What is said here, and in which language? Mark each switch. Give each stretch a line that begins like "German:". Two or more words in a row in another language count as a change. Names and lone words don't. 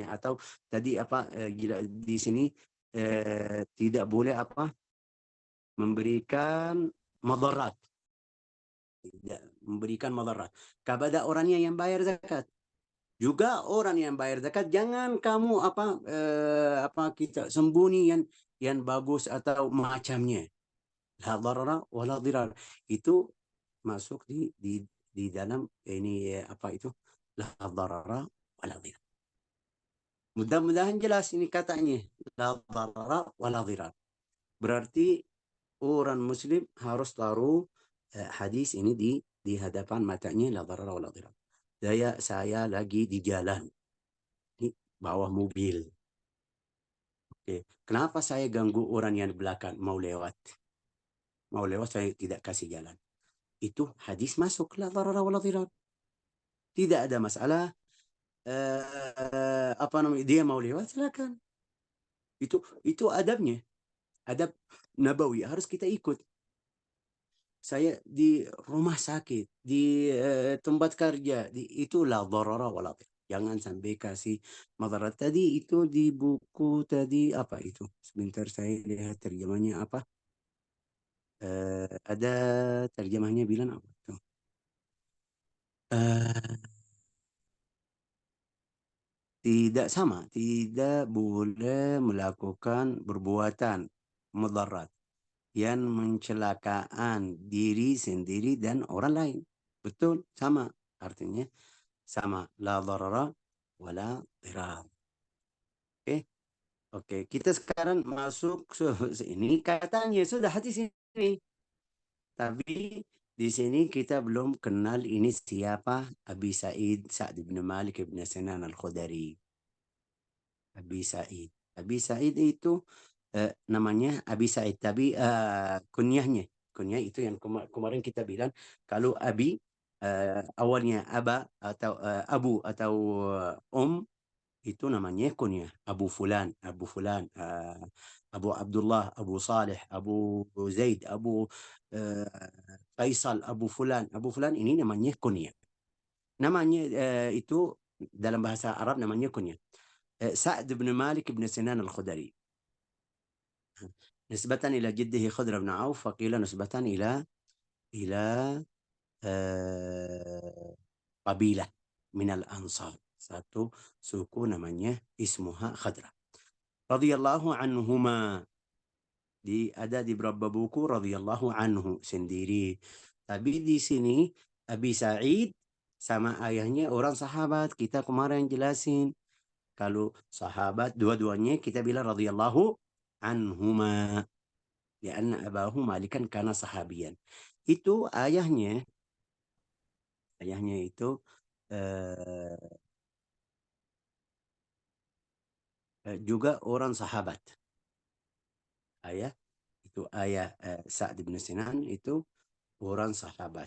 Indonesian: Atau tadi apa di sini tidak boleh apa memberikan madarat, tidak memberikan madarat kepada orangnya yang bayar zakat. Juga orang yang bayar zakat jangan kamu apa kita sembunyi yang bagus atau macamnya.
Arabic: لا ضرر ولا ضرار.
Indonesian: Itu masuk di dalam ini apa itu?
Arabic: لا ضرر ولا ضرار.
Indonesian: Mudah-mudahan jelas ini katanya.
Arabic: لا ضرر ولا ضرار.
Indonesian: Berarti orang muslim harus taruh hadis ini di hadapan matanya,
Arabic: لا ضرر ولا ضرار.
Indonesian: Saya lagi di jalan, ini bawah mobil. Oke. Kenapa saya ganggu orang yang di belakang mau lewat? Mau lewat saya tidak kasih jalan. Itu hadis masuk,
Arabic: لا ضرر ولا ضرار.
Indonesian: Tidak ada masalah. Apa namanya, dia mau lewat silakan. Itu adabnya. Adab nabawi harus kita ikut. Saya di rumah sakit, di tempat kerja, itu
Arabic: لا ضرر ولا ضرار.
Indonesian: Jangan sampai kasih madarat. Tadi itu di buku tadi apa itu? Sebentar saya lihat terjemahnya apa. Ada terjemahnya bilang apa tuh? Tidak sama, tidak boleh melakukan perbuatan mudarat yang mencelakaan diri sendiri dan orang lain. Betul, sama. Artinya sama.
Arabic: لا ضرر ولا ضرار.
Indonesian: Oke, oke. Kita sekarang masuk ini katanya sudah hadis ini. Tapi di sini kita belum kenal ini siapa Abi Sa'id Sa'd bin Malik bin Sinan Al-Khudari. Abi Sa'id. Abi Sa'id itu namanya Abi Sa'id, tapi kunyahnya. Kunyah itu yang kemarin kita bilang kalau Abi awalnya Aba atau Abu atau itu namanya kunyah. Abu Fulan, Abu Fulan, Abu Abdullah, Abu Saleh, Abu Zaid, Abu Faisal, Abu Fulan ini namanya kunyah. Namanya itu dalam bahasa Arab namanya kunyah.
Arabic: سعد بن مالك بن سنان الخدري نسبة إلى جده خضر بن عوف، وقيل نسبة إلى قبيلة من الأنصار.
Indonesian: satu suku namanya ismuha Khadra.
Arabic: رضي الله عنهما.
Indonesian: Ada di beberapa buku
Arabic: رضي الله عنه
Indonesian: sendiri. Tapi di sini Abi Sa'id sama ayahnya orang sahabat. Kita kemarin jelasin. Kalau sahabat dua-duanya kita bilang
Arabic: رضي الله عنهما. لأن أباه مالكا كان صحابيا.
Indonesian: Itu ayahnya itu juga orang sahabat. Ayah itu ayah Sa'd bin Sinan itu orang sahabat.